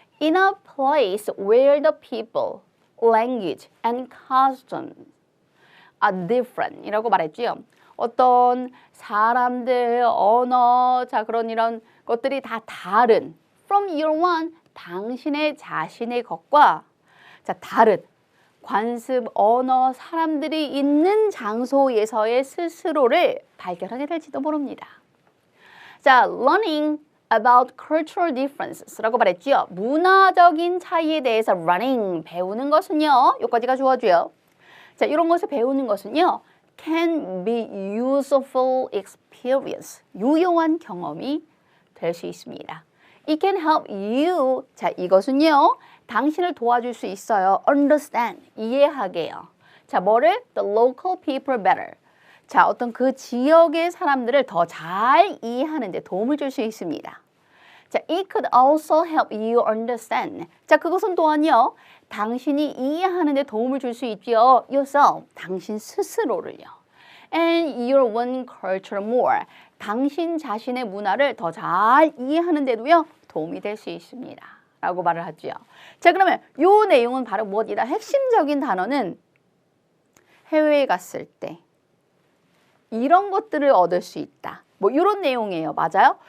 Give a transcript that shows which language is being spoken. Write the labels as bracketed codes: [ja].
[en] In a place where the people, language and customs are different [ko] 이라고 말했죠. 어떤 사람들, 언어, 자 그런 이런 것들이 다 다른 [en] from your one, [ko] 당신의 자신의 것과 자 다른 관습, 언어, 사람들이 있는 장소에서의 스스로를 발견하게 될지도 모릅니다. [en] 자, learning about cultural differences라고 [ko] 말했죠. 문화적인 차이에 대해서 learning, 배우는 것은요. 여기까지가 주어져요. 자, 이런 것을 배우는 것은요. [en] can be useful experience, [ko] 유용한 경험이 될 수 있습니다. [en] It can help you, 자, [ko] 이것은요. 당신을 도와줄 수 있어요. understand, 이해하게요. 자, 뭐를? [en] the local people better. [ko] 자, 어떤 그 지역의 사람들을 더 잘 이해하는 데 도움을 줄 수 있습니다. [en] 자, it could also help you understand. [ko] 자, 그것은 또한요. 당신이 이해하는 데 도움을 줄 수 있죠. yourself, 당신 스스로를요. [en] and your own culture more. [ko] 당신 자신의 문화를 더 잘 이해하는 데도요. 도움이 될 수 있습니다. 라고 말을 하죠. 자, 그러면 요 내용은 바로 무엇이다? 핵심적인 단어는 해외에 갔을 때 이런 것들을 얻을 수 있다. 뭐 이런 내용이에요. 맞아요?